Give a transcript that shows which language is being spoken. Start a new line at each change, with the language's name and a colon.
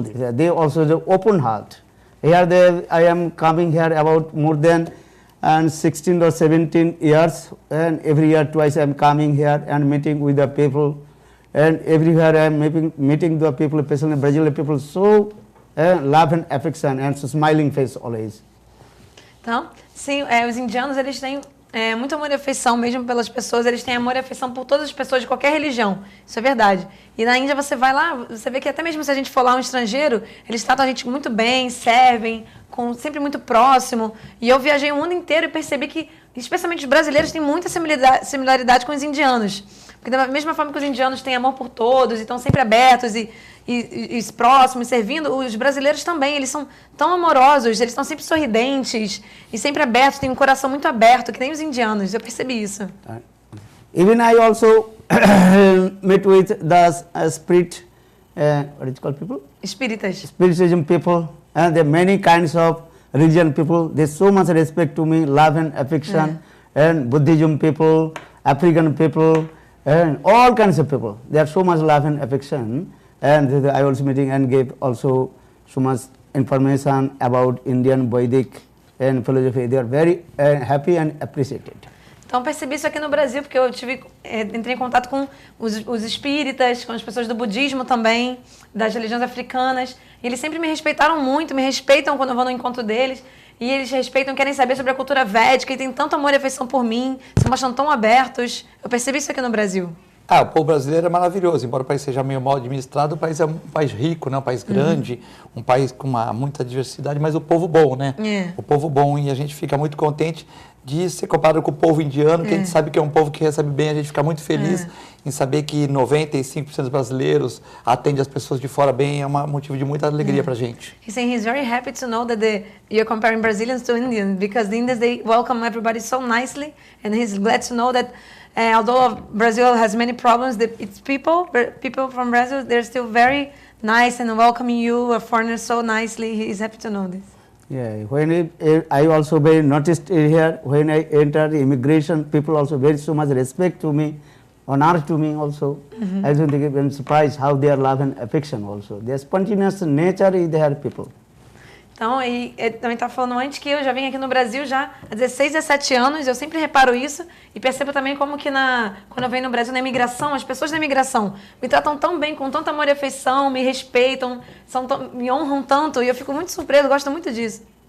English: They also the open heart. Here I am coming here about more than 16 or 17 years, and every year twice I am coming here and meeting with the people, and everywhere I am meeting the people, especially Brazilian people, so love and affection and so smiling face always.
Portuguese: Então, sim, os indianos eles têm muito amor e afeição mesmo pelas pessoas, eles têm amor e afeição por todas as pessoas de qualquer religião, isso é verdade. E na Índia você vai lá, você vê que até mesmo se a gente for lá um estrangeiro, eles tratam a gente muito bem, servem, sempre muito próximo. E eu viajei o mundo inteiro e percebi que, especialmente os brasileiros, têm muita similaridade com os indianos. Porque da mesma forma que os indianos têm amor por todos e estão sempre abertos e próximos, servindo, os brasileiros também, eles são tão amorosos, eles estão sempre sorridentes e sempre abertos, têm um coração muito aberto, que nem os indianos, eu percebi isso.
English: Even I also met with the spirit, what is it called people?
Portuguese: Espíritas.
English: Spiritism people, and there are many kinds of religion people, they so much respect to me, love and affection, and Buddhism people, African people, and all kinds of people, they have so much love and affection. And I also meeting and gave also so much information about Indian Vedic and philosophy. They are very happy and appreciated.
Portuguese: Então percebi isso aqui no Brasil, porque eu entrei em contato com os espíritas, com as pessoas do budismo também, das religiões africanas. E eles sempre me respeitaram muito, me respeitam quando eu vou no encontro deles. E eles respeitam, querem saber sobre a cultura védica e têm tanto amor e afeição por mim, se mostram tão abertos. Eu percebi isso aqui no Brasil. O povo brasileiro é maravilhoso, embora o país seja meio mal administrado, o país é um país rico, né? Um país grande, um país com muita diversidade, mas o povo bom, né? O povo bom, e a gente fica muito contente de ser comparado com o povo indiano, que a gente sabe que é um povo que recebe bem, a gente fica muito feliz em saber que 95% dos brasileiros atendem as pessoas de fora bem, é um motivo de muita alegria pra gente.
English: He's saying he's very happy to know that you're comparing Brazilians to Indians, because the Indians, they welcome everybody so nicely, and he's glad to know that although Brazil has many problems, its people from Brazil, they're still very nice and welcoming you, a foreigner, so nicely. He's happy to know this. Yeah, when I also very noticed here, when I entered immigration, people also very so much respect to me, honor to me also. I don't think I'm surprised how they are love and affection also. Their spontaneous nature is their people.
Portuguese: Então, ele também estava falando antes que eu já vim aqui no Brasil já há 16, 17 anos, eu sempre reparo isso e percebo também como que quando eu venho no Brasil na imigração, as pessoas da imigração me tratam tão bem, com tanto amor e afeição, me respeitam, me honram tanto e eu fico muito surpresa, gosto muito disso.